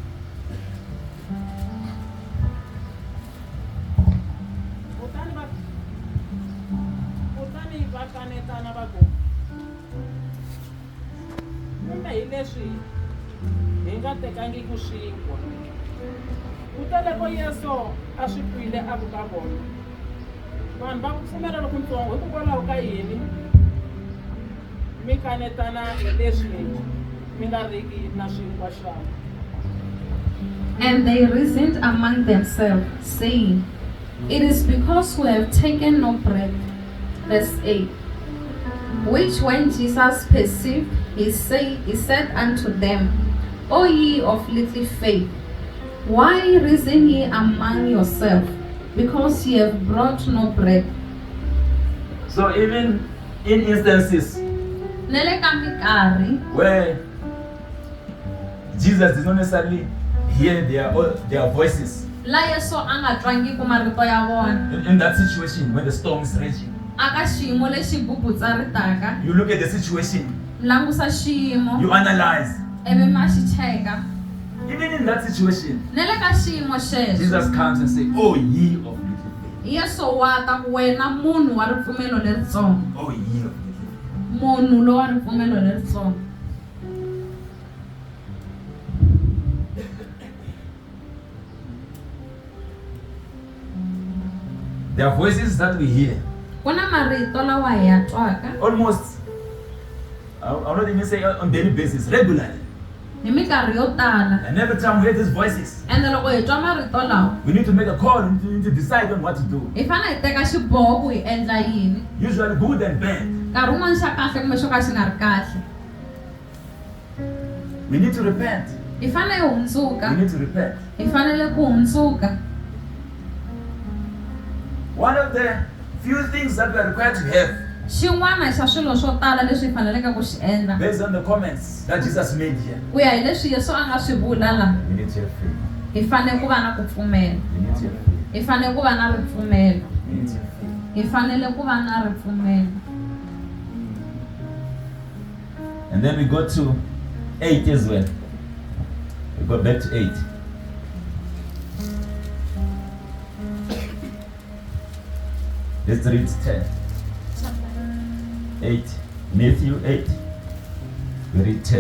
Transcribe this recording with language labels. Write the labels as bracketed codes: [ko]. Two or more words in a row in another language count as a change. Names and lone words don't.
[ts] Kutani va kanetana va ku kumbe hi leswi hi nga tekangiku xinkwa kutale ko Yesu a swi twile a ku ka vona vanhu va ku pfumela lokuntsongo hikokwalaho ka yini mi kanetana hi leswi mi nga riki na xinkwa xana. [en] And they reasoned among themselves, saying, It is because we have taken no bread. Verse 8. Which when Jesus perceived, he said unto them, O ye of little faith, why reason ye among yourselves, because ye have brought no bread? So even in instances [ts] Nele ka minkarhi [en] where Jesus did not necessarily hear their voices, [ts] la Yesu a nga twangiku marito ya vona, [en] in that situation when the storm is raging, [ts] aka xiyimo lexi bubutsaritaka, [en] you look at the situation, [ts] langusa xiyimo, [en] you analyze. [ts] ivi ma xi cheka. [en] Even in that situation, [ts] Nele ka xiyimo xexo [en] Jesus comes and says, Oh ye of little faith. [ts] Yesu wa ta ku wena munhu wa ripfumelo leritsongo, [en] Oh ye of little faith. [ts] munhu lo wa ripfumelo leritsongo. [en] There are voices that we hear. [ts] Kuna marito lawa hi ya twaka [en] Almost, I'll not even say on daily basis, regularly. [ts] hi minkarhi yo tala, [en] And every time we hear these voices, [ts] ende loko hi twa marito lawa [en] we need to make a call, we need to decide on what to do. [ts] hi fanele hi teka xiboho ku hi endla yini, [en] Usually good and bad. [ts] nkarhi wun'wani xa kahle kumbe xo ka xi nga ri kahle. [en] We need to repent. [ts] Hi fanele hi hundzuka, [en] We need to repent. [ts] hi fanele ku hundzuka. [en] One of the few things that we are required to have, [ts] Xin'wana xa swilo swo tala leswi hi faneleke ku xi endla, [en] based on the comments that Jesus made here, [ts] ku ya hi leswi Yesu a nga swi vula la, [en] we need to have faith. [ts] hi fanele ku va na ku pfumela, [en] We need to have faith. [ts] hi fanele ku va na ripfumelo, [en] We need to have faith. [ts] hi fanele ku va na ripfumelo. [en] And then we go to 8 as well. We go back to 8. Let's read 10. 8. Matthew 8. We read 10.